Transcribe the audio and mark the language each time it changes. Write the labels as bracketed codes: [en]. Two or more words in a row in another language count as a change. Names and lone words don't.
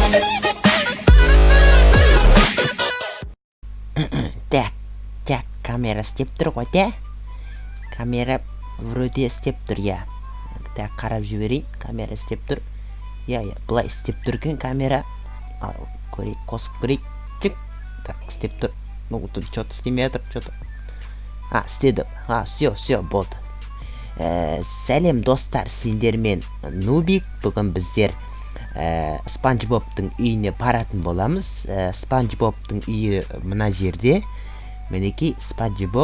[kk] Так, камера істеп тұр ғой, да? Камера вроде істеп тұр, я. Так, қарап жіберейін, камера істеп тұр. Я, бұлай істеп тұр екен камера. Көрейік, қосып көрейік. Чик. Так, істеп тұр. [ru] Ну, тут что-то [kk] істемей жатыр, [ru] что-то. Істеді. [kk] Все, болды. Сәлем достар, сендермен Нубик. Бүгін біздер Спанч Бобтың үйіне баратын боламыз. Спанч Бобтың үйі мына жерде. Мінекей Спанч Боб.